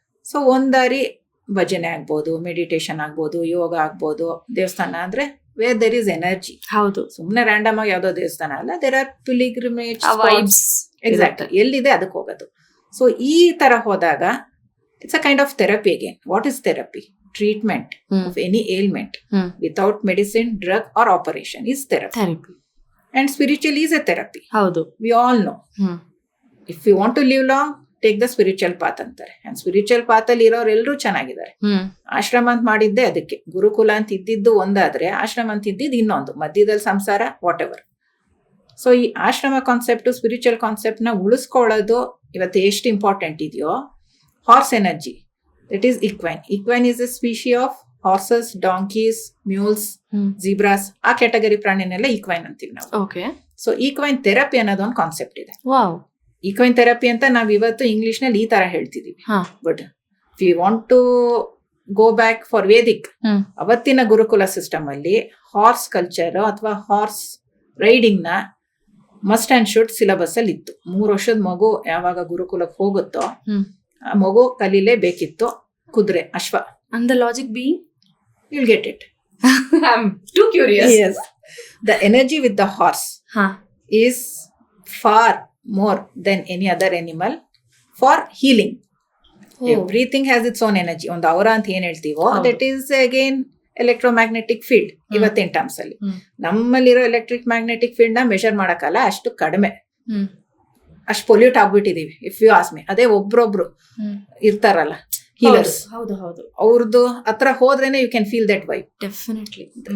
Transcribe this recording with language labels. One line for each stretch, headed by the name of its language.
Kannada: So ಒಂದಾರಿ ಭಜನೆ ಆಗ್ಬೋದು, meditation ಆಗ್ಬೋದು, ಯೋಗ ಆಗ್ಬೋದು, ದೇವಸ್ಥಾನ ಅಂದ್ರೆ
English: Where there is energy.
Kannada: ಹೌದು. ಸುಮ್ನೆ ರ್ಯಾಂಡಮ್ ಆಗಿ ಯಾವ್ದೋ ದೇವಸ್ಥಾನ ಅಲ್ಲ.
English: There are pilgrimage vibes.
Kannada: Exact. ಎಲ್ಲಿದೆ ಅದಕ್ಕೆ ಹೋಗೋದು. ಸೊ ಈ ತರ ಹೋದಾಗ
English: It's a kind of therapy again. What is therapy? Treatment of any ailment without medicine, drug or operation is therapy. And spiritual is a therapy. Haudu. We all know. If you want to live long, take the spiritual path antare. And spiritual path
Kannada: ಅಲ್ಲಿ ಇರೋರು ಎಲ್ಲರೂ ಚೆನ್ನಾಗಿದ್ದಾರೆ. ಆಶ್ರಮ ಅಂತ ಮಾಡಿದ್ದೆ ಅದಕ್ಕೆ. ಗುರುಕುಲ ಅಂತ ಇದ್ದಿದ್ದು ಒಂದಾದ್ರೆ ಆಶ್ರಮ ಅಂತ ಇದ್ದಿದ್ದು ಇನ್ನೊಂದು, ಮಧ್ಯದಲ್ಲಿ ಸಂಸಾರ, ವಾಟ್ ಎವರ್. ಸೊ ಈ ಆಶ್ರಮ ಕಾನ್ಸೆಪ್ಟ್, ಸ್ಪಿರಿಚುವಲ್ ಕಾನ್ಸೆಪ್ಟ್ ನ ಉಳಿಸ್ಕೊಳ್ಳೋದು ಇವತ್ತು ಎಷ್ಟು ಇಂಪಾರ್ಟೆಂಟ್ ಇದೆಯೋ.
English: Horse energy, that is equine. Equine is a species of horses, donkeys, mules, zebras.
Kannada: ಆ ಕ್ಯಾಟಗರಿ ಪ್ರಾಣಿನೆಲ್ಲ ಈಕ್ವೈನ್ ಅಂತೀವಿ ನಾವು. ಓಕೆ. ಸೊ ಈಕ್ವೈನ್ ಥೆರಪಿ ಅನ್ನೋದು ಒಂದು ಕಾನ್ಸೆಪ್ಟ್ ಇದೆ. ವಾವ್. ಈಕ್ವೈನ್ ಥೆರಪಿ ಅಂತ ನಾವ್ ಇವತ್ತು ಇಂಗ್ಲಿಷ್ ನಲ್ಲಿ ಈ ತರ ಹೇಳ್ತಿದೀವಿ.
English: But we want to go back for Vedic.
Kannada: ಅವತ್ತಿನ ಗುರುಕುಲ ಸಿಸ್ಟಮ್ ಅಲ್ಲಿ ಹಾರ್ಸ್ ಕಲ್ಚರ್ ಅಥವಾ ಹಾರ್ಸ್ ರೈಡಿಂಗ್ ನ
English: must and should
Kannada: ಸಿಲೆಬಸ್ ಅಲ್ಲಿ ಇತ್ತು. 3 ವರ್ಷದ ಮಗು ಯಾವಾಗ ಗುರುಕುಲಕ್ಕೆ ಹೋಗುತ್ತೋ ಆ ಮಗು ಕಲೀಲೇಬೇಕಿತ್ತು ಕುದುರೆ, ಅಶ್ವ.
English: And the logic being? You'll get it. I'm too curious. Yes. The energy with the horse is far more than any other animal for healing. Everything has its own energy.
Kannada: ಒಂದು ಅವರ ಅಂತ ಏನ್ ಹೇಳ್ತೀವೋ
English: that is again electromagnetic field.
Kannada: ಇವತ್ತಿನ terms ಅಲ್ಲಿ ನಮ್ಮಲ್ಲಿರೋ electric magnetic field ನ measure ಮಾಡಕ್ಕಲ್ಲ, ಅಷ್ಟು ಕಡಿಮೆ, ಅಷ್ಟು pollute ಆಗ್ಬಿಟ್ಟಿದೀವಿ.
English: If you ask me.
Kannada: ಅದೇ ಒಬ್ರೊಬ್ರು ಇರ್ತಾರಲ್ಲ ಹೀಲರ್ಸ್, ಅವ್ರದ್ದು ಹತ್ರ ಹೋದ್ರೇನೆ
English: You can feel that vibe.
Kannada: Definitely.